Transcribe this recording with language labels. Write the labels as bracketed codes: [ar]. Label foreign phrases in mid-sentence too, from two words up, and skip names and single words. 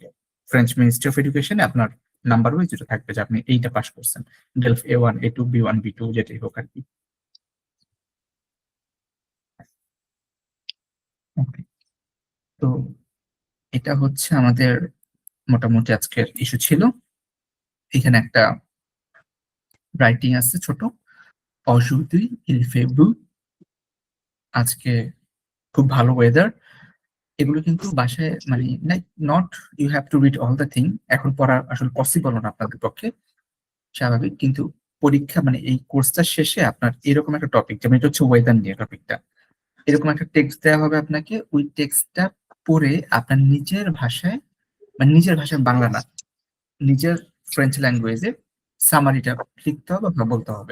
[bn] ফ্রেঞ্চ মিনিস্ট্রি অফ এডুকেশনে আপনার [en] number wise [bn] যেটা থাকবে যে আপনি এইটা পাস করছেন, ডেলফ A1 A2 B1 B2 যেটাই হোক আর কি। Okay, তো এটা হচ্ছে আমাদের মোটামুটি আজকের ইস্যু ছিল। এখানে একটা রাইটিং আছে ছোট, [fr] aujourd'hui il fait beau, [bn] আজকে খুব ভালো ওয়েদার। এগুলো কিন্তু বাসায় মানে [en] like not you have to read all the thing, [bn] এখন পড়া আসলে পসিবল না আপনাদের পক্ষে, স্বাভাবিক। কিন্তু পরীক্ষা মানে এই কোর্সটা শেষে আপনার এরকম একটা টপিক, যেমন এটা হচ্ছে ওয়েদার নিয়ে টপিকটা, এরকম একটা টেক্সট দেওয়া হবে আপনাকে। ওই টেক্সটটা পড়ে আপনার নিজের ভাষায়, মানে নিজের ভাষায় বাংলা না, নিজের [en] French language [bn] সামারিটা লিখতে হবে বা বলতে হবে।